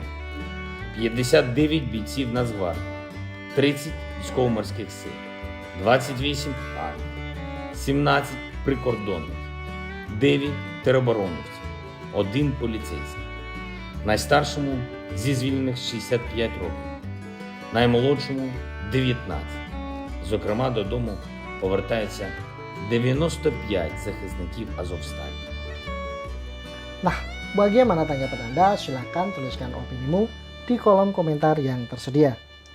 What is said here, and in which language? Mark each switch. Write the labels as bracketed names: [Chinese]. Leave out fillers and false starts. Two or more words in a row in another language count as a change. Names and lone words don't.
[Ukrainian] 59 бійців Нацгвардії, 30 військово-морських сил, 28 армій, 17 прикордонників, 9 теробороновців, 1 поліцейський. Найстаршому зі звільнених 65 років, наймолодшому 19. Зокрема, додому повертається 95 захисників Азовсталі. [Indonesian] Nah, bagaimana tanggapan Anda? Silakan tuliskan opinimu di kolom komentar yang tersedia.